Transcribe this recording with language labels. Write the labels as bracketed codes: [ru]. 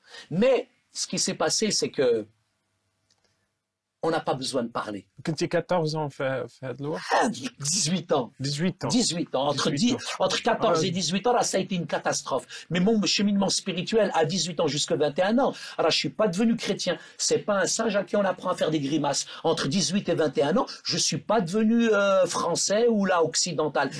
[fr] Mais ce qui s'est passé, c'est que on n'a pas besoin de parler. [ar] كنتي [fr] 14 ans [ar] في هذا الوقت؟ [fr] 18 ans. 18 ans. Entre 14 et 18 ans, là, ça a été une catastrophe. Mais mon cheminement spirituel, à 18 ans jusqu'à 21 ans, alors je suis pas devenu chrétien. C'est pas un singe à qui on apprend à faire des grimaces. Entre 18 et 21 ans, je suis pas devenu français ou là occidental.